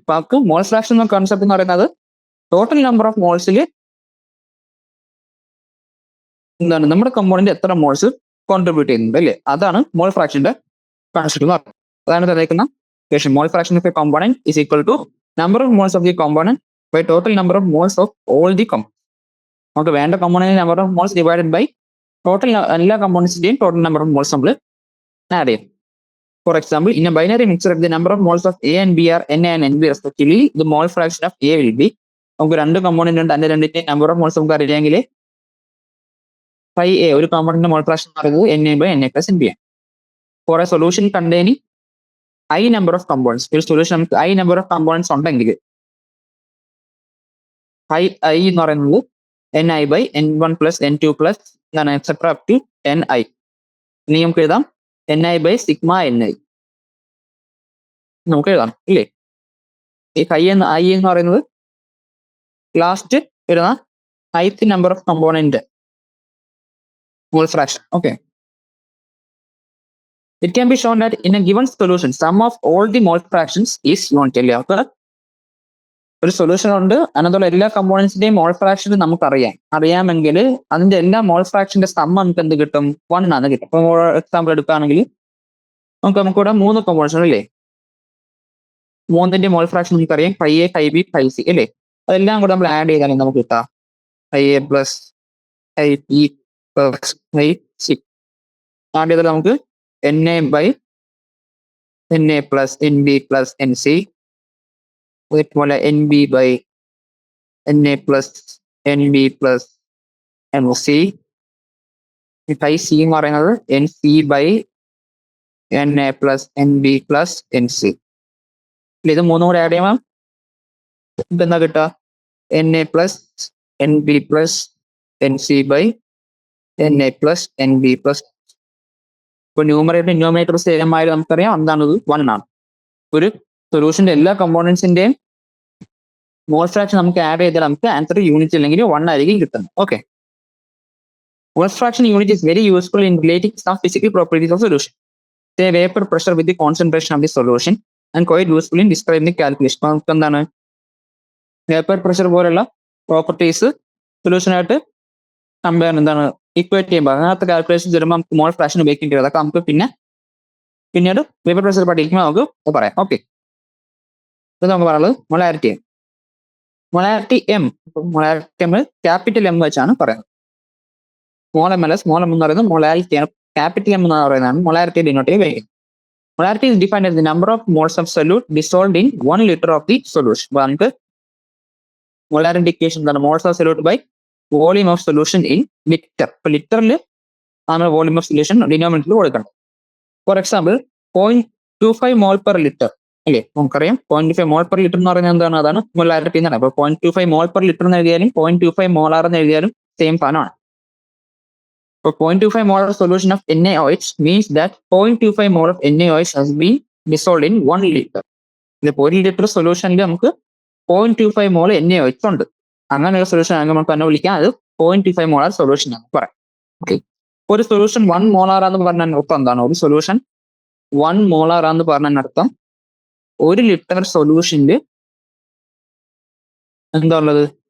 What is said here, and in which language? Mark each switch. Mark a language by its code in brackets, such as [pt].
[ml] അപ്പൊ നമുക്ക് mole fraction എന്ന കോൺസെപ്റ്റ് എന്ന് പറയുന്നത് ടോട്ടൽ നമ്പർ ഓഫ് മോൾസിൽ എന്താണ് നമ്മുടെ കമ്പോണന്റ് എത്ര മോൾസ് കോൺട്രിബ്യൂട്ട് ചെയ്യുന്നുണ്ട് അല്ലേ, അതാണ് മോൾ ഫ്രാക്ഷന്റെ കോൺസെപ്റ്റ് എന്ന് പറയുന്നത്. [en] അതാണ് തന്നേക്കുന്ന equation. Mole fraction of a component is equal to number of moles of the component by total number of moles of all the component. [ml] നമുക്ക് വേണ്ട component number of moles divided by total എല്ലാ കോമ്പോണൻസിന്റെയും total number of moles നമ്മൾ add ചെയ്യും. [en] for example, in a binary mixer if the number of moles of A and B are NA and NB respectively, the mole fraction of A will be, [ml] നമുക്ക് രണ്ട് component ഉണ്ട്, അതിന്റെ രണ്ടിന്റെ number of moles നമുക്ക് അറിയാമെങ്കിൽ A ഒരു കോമ്പോണന്റിന്റെ mole fraction എന്ന് പറയുന്നത് NA by NA plus NB ആണ്. [en] For a solution containing I number of components, ഒരു solution നമുക്ക് I number of components ഉണ്ടെങ്കിൽ I എന്ന് പറയുന്നത് NI by N1 plus N2 plus etcetera up to NI. [ml] ഇനി നമുക്ക് എഴുതാം NI by സിഗ്മ NI നമുക്ക് എഴുതാം ഇല്ലേ. ഈ I എന്ന് പറയുന്നത് ലാസ്റ്റ് വരുന്ന ith number of component mole fraction. [en] Okay, it can be shown that in a given solution sum of all the mole fractions is unity. [ml] അല്ലേ, ഒരു സൊല്യൂഷൻ ഉണ്ട്, അതിനകത്തുള്ള എല്ലാ കമ്പോണൻസിന്റെയും മോൾ ഫ്രാക്ഷൻ നമുക്ക് അറിയാമെങ്കിൽ അതിന്റെ എല്ലാ മോൾ ഫ്രാക്ഷന്റെ സം നമുക്ക് എന്ത് കിട്ടും 1 ആണ് കിട്ടും. ഇപ്പൊ എക്സാമ്പിൾ എടുക്കുകയാണെങ്കിൽ നമുക്കിവിടെ 3 കമ്പോണൻസ് ഉണ്ട് അല്ലേ, 3ന്റെ മോൾ ഫ്രാക്ഷൻ നമുക്കറിയാം A, B, C അല്ലേ. അതെല്ലാം കൂടെ നമ്മൾ ആഡ് ചെയ്താൽ നമുക്ക് കിട്ടാം A plus B plus C. Add ചെയ്താൽ നമുക്ക് NA by NA plus NB plus NC, അതുപോലെ NB by NA plus NB plus NC. C എന്ന് പറയുന്നത് NC by NA plus NB plus NC. ഇത് മൂന്നും കൂടെ ആഡ് ചെയ്യുമ്പോൾ ഇപ്പൊ എന്താ കിട്ടുക? Na plus Nb plus Nc by Na plus Nb plus. ഇപ്പൊ ന്യൂമറേറ്റർ ഡിനോമിനേറ്റർ സെയിം ആയാലും നമുക്കറിയാം എന്താണത് 1 ആണ്. ഒരു സൊല്യൂഷന്റെ എല്ലാ കമ്പോണൻസിന്റെയും മോൾ ഫ്രാക്ഷൻ നമുക്ക് ആഡ് ചെയ്താൽ നമുക്ക് ആൻസർ യൂണിറ്റ് അല്ലെങ്കിൽ 1 ആയിരിക്കും കിട്ടുന്നത്. Okay. [en] Mole fraction unit is very useful in relating some physical properties of solution. Say vapor pressure with the concentration of the solution and quite useful in describing the calculation. [ml] അപ്പൊ നമുക്ക് എന്താണ് vapour pressure പോലുള്ള properties സൊല്യൂഷനായിട്ട് compare എന്താണ് equate ചെയ്യുമ്പോൾ അങ്ങനത്തെ calculation വരുമ്പോൾ നമുക്ക് mole fraction ഉപയോഗിക്കേണ്ടി വരും. അതൊക്കെ നമുക്ക് പിന്നീട് വേപ്പർ പ്രഷർ പഠിക്കുമ്പോൾ നമുക്ക് പറയാം. ഓക്കെ. ഇത് നമുക്ക് പറയുന്നത് molarity M. Molarity M capital M വെച്ചാണ് പറയുന്നത്. സ്മോൾ എം അല്ല, സ്മോൾ എം എന്ന് പറയുന്നത് മൊളാരിറ്റി ആണ്. ക്യാപിറ്റൽ എം എന്ന് പറയുന്നതാണ് മൊളാരിറ്റി ഡിനോട്ട് ഉപയോഗിക്കുന്നത്. [en] Molarity is defined as the number of moles of solute dissolved in 1 liter of the solution. [ml] അപ്പോൾ നമുക്ക് molarity equation എന്താണ്? [en] moles of solute by volume of solution in liter. [ml] ഇപ്പൊ ലിറ്ററിൽ ആണ് volume of solution ഡിനോമിനേറ്ററിൽ കൊടുക്കണം. For example 0.25 mole per litre അല്ലേ? നമുക്കറിയാം 0.25 mole per litre എന്ന് പറയുന്നത് എന്താണ്? അതാണ് മൊലാരിറ്റി എന്നാണ്. അപ്പോൾ 0.25 മോൾ പെർ ലിറ്റർ എന്ന് എഴുതിയാലും 0.25 മോളാർ എന്ന് എഴുതിയാലും സെയിം സാധനമാണ്. [en] So 0.25 mole of solution of NaOH means that 0.25 mole of NaOH has been dissolved in 1 liter. [ml] ഇതിപ്പോൾ 1 ലിറ്റർ സൊല്യൂഷനിൽ നമുക്ക് 0.25 മോൾ NaOH ഉണ്ട്. അങ്ങനെയുള്ള സൊല്യൂഷൻ ആണെങ്കിൽ നമുക്ക് തന്നെ വിളിക്കാം അത് 0.25 മോളാർ സൊല്യൂഷൻ ആണ് പറയാം. ഓക്കെ. ഒരു സൊല്യൂഷൻ 1 മോളാർ എന്ന് പറഞ്ഞാൽ അർത്ഥം എന്താണ്? ഒരു സൊല്യൂഷൻ 1 മോളാർ എന്ന് പറഞ്ഞാൽ അർത്ഥം 1 ലിറ്റർ സൊല്യൂഷനിൽ എന്താ ഉള്ളത്?